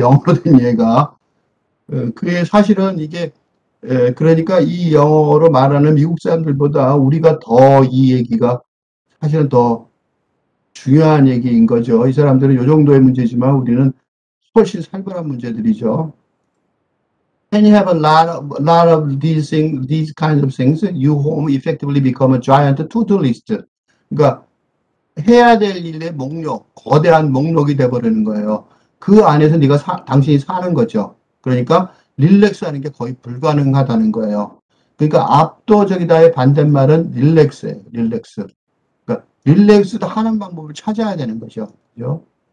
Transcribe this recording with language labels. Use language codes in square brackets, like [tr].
[ko] 영어로 된 얘가. 그게 사실은 그러니까 이 영어로 말하는 미국 사람들보다 우리가 더 이 얘기가 사실은 더 중요한 얘기인 거죠. 이 사람들은 이 정도의 문제지만 우리는 훨씬 살벌한 문제들이죠. [en] When you have lot of these kinds of things, you home effectively become a giant to-do list. [ko] 그러니까 해야 될 일의 목록, 거대한 목록이 돼버리는 거예요. 그 안에서 당신이 사는 거죠. 그러니까 릴렉스하는 게 거의 불가능하다는 거예요. 그러니까 압도적이다의 반대말은 릴렉스예요. 릴렉스. 그러니까 릴렉스도 하는 방법을 찾아야 되는 거죠. 그죠?